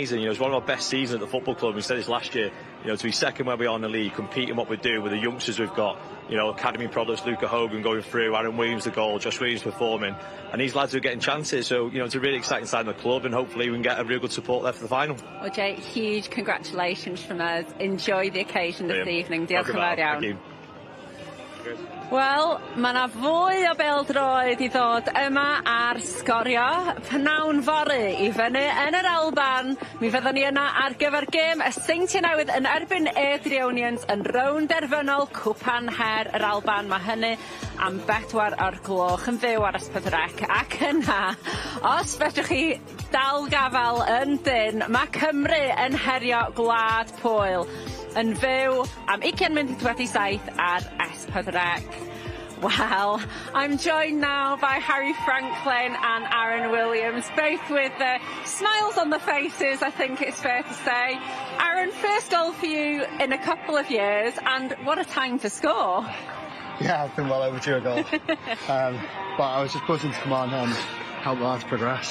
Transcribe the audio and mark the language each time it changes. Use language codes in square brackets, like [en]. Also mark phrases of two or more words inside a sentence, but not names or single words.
[en] You know, it's one of our best seasons at the football club. We said this last year, you know, to be second where we are in the league, competing what we do with the youngsters we've got, you know, academy products, Luca Hogan going through, Aaron Williams the goal, Josh Williams performing, and these lads are getting chances. So, you know, it's a really exciting side of the club, and hopefully we can get a real good support there for the final. Well, Jay, huge congratulations from us. Enjoy the occasion this evening. [cy] Diolch yn fawr iawn. [en] Thank you. [cy] Wel, mae yna fwy o beldroed I ddod yma ar sgorio. Pnawn fory I fyny yn yr Alban. Mi fyddwn ni yna ar gyfer gêm y Seintiau Newydd yn erbyn Adrionians yn rownd derfynol cwpan her yr Alban. Mae hynny am 4 o'r gloch yn fyw ar Ysbydrec. Ac yna, os fedrwch chi dal gafal yn dyn, mae Cymru yn herio Gwlad Pwyl. Yn fyw am 27 ar Ysbydrec. [en] Well, I'm joined now by Harry Franklin and Aaron Williams, both with smiles on the faces, I think it's fair to say. Aaron, first goal for you in a couple of years, and what a time to score. Yeah, I've been well overdue a goal. But I was just buzzing to come on and help the lads progress.